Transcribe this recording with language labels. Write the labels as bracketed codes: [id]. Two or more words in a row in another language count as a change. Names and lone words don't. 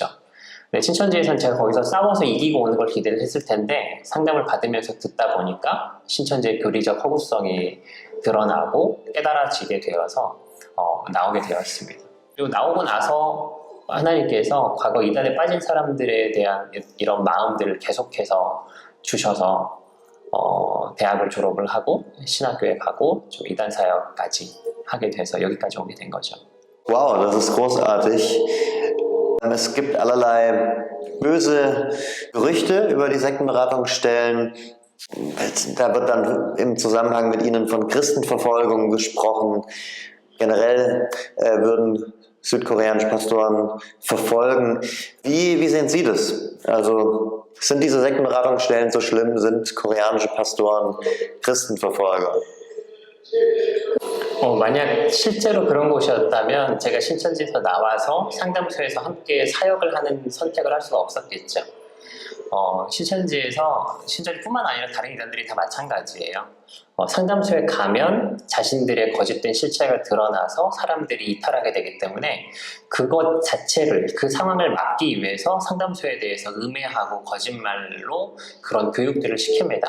[ko] 근데 신천지에서는 제가 거기서 싸워서 이기고 오는 걸 기대를 했을 텐데, 상담을 받으면서 듣다 보니까 신천지의 교리적 허구성이 드러나고 깨달아지게 되어서 나오게 되었습니다. 그리고 나오고 나서 하나님께서 과거 이단에 빠진 사람들에 대한 이런 마음들을 계속해서 주셔서 대학을 졸업을 하고 신학교에 가고 좀 이단 사역까지 하게 돼서 여기까지 오게 된 거죠. [de] Wow, das ist großartig. Es gibt allerlei böse Gerüchte über die Sektenberatungsstellen. Da wird dann im Zusammenhang mit ihnen von Christenverfolgung gesprochen. Generell würden südkoreanische Pastoren verfolgen. Wie sehen Sie das? Also sind diese Sektenberatungsstellen so schlimm? Sind koreanische Pastoren Christenverfolger? [ko] 만약 실제로 그런 곳이었다면 제가 신천지에서 나와서 상담소에서 함께 사역을 하는 선택을 할 수가 없었겠죠. 신천지뿐만 아니라 다른 이단들이 다 마찬가지예요. 상담소에 가면 자신들의 거짓된 실체가 드러나서 사람들이 이탈하게 되기 때문에 그것 자체를, 그 상황을 막기 위해서 상담소에 대해서 음해하고 거짓말로 그런 교육들을 시킵니다.